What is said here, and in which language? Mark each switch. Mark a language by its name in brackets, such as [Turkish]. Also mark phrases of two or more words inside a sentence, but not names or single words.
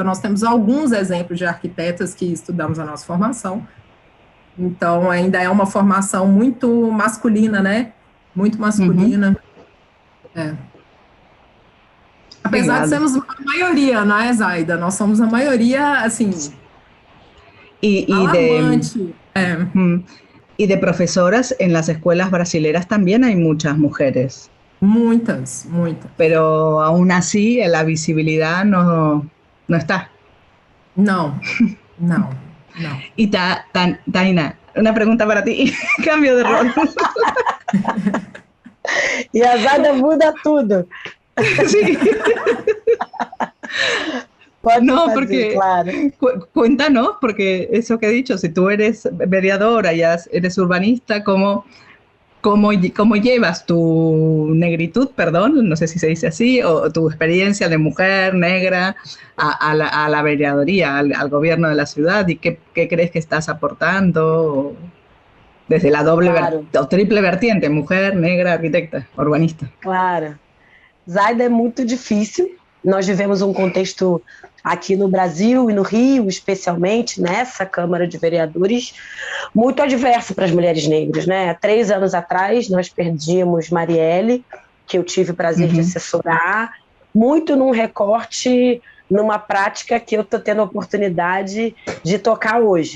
[Portuguese] Nós temos alguns exemplos de arquitetas que estudamos a nossa formação. Então, ainda é uma formação muito masculina, né? Muito masculina. Apesar de sermos a maioria, não é, Zaida? Nós somos a maioria, assim, alarmante. [Spanish] Y de profesoras en las escuelas brasileras también hay muchas mujeres. Muchas. Pero aún así la visibilidad no está. No. Y Taina, una pregunta para ti. Cambio de rol. [Portuguese] E a Zaida muda tudo. [Spanish] Sí. Porque claro. Cuéntanos, porque eso que he dicho, si tú eres mediadora y eres urbanista, ¿cómo llevas tu negritud, no sé si se dice así, o tu experiencia de mujer negra a la mediadoría, al gobierno de la ciudad? ¿Y qué crees que estás aportando desde la doble o triple vertiente, mujer, negra, arquitecta, urbanista? [Portuguese] Claro. Zaida, é muito difícil. Nós vivemos um contexto aqui no Brasil e no Rio, especialmente nessa Câmara de Vereadores, muito adverso para as mulheres negras, né? Há 3 anos atrás, nós perdimos Marielle, que eu tive o prazer de assessorar, muito num recorte, numa prática que eu estou tendo a oportunidade de tocar hoje.